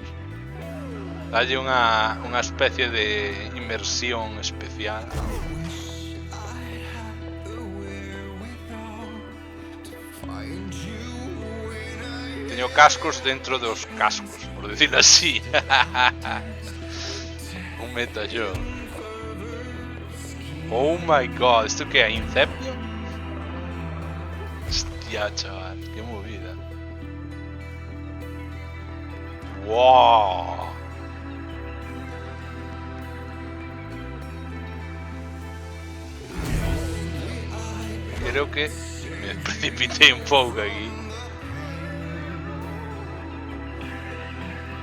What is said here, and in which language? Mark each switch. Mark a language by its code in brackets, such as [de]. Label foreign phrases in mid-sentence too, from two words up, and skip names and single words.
[gl] Dalle unha especie de inmersión especial. Teño cascos dentro dos cascos, [es] por decirlo así. [gl] Un metallón. [en] Oh my god, [es] ¿esto qué es? ¿Inception? Hostia, chaval, qué movida. [en] Wow. [gl] Creo que me precipité un pouco aquí.